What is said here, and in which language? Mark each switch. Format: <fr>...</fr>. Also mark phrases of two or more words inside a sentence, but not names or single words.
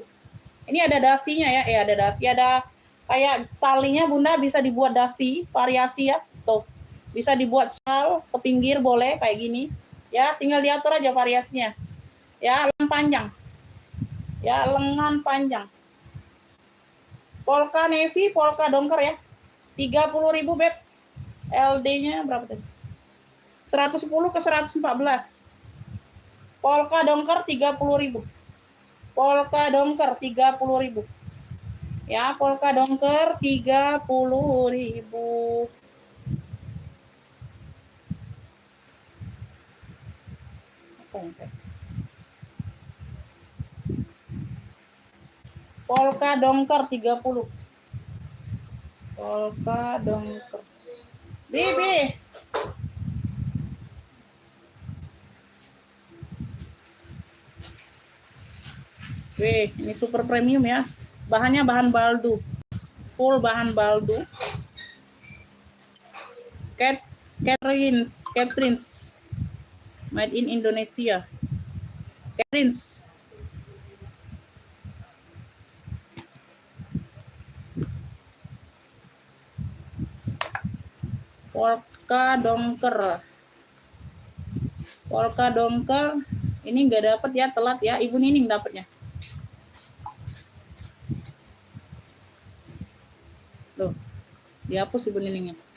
<id>Ini ada dasinya ya, ada dasi, ada kayak talinya Bunda bisa dibuat dasi, variasi ya. Tuh. Bisa dibuat sal ke pinggir boleh kayak gini. Ya, tinggal diatur aja variasinya. Ya, lengan panjang. Ya, lengan panjang. Polka navy, polka dongker ya. 30.000 Beb. LD-nya berapa tadi? 110 ke 114. Polka dongker 30.000. Polka dongker 30.000. Ya, polka dongker 30.000. Polka dongker 30. Polka dongker. Bibi. Wih, ini</id> <en>super premium</en> <id>ya. Bahannya bahan baldu. Full bahan baldu. Catrins.</id> <en>Made in Indonesia.</en> <id>Catrins. Polka dongker. Polka dongker. Ini nggak dapat ya, telat ya. Ibu Nining dapatnya. Loh, dihapus Ibu Niningnya.</id>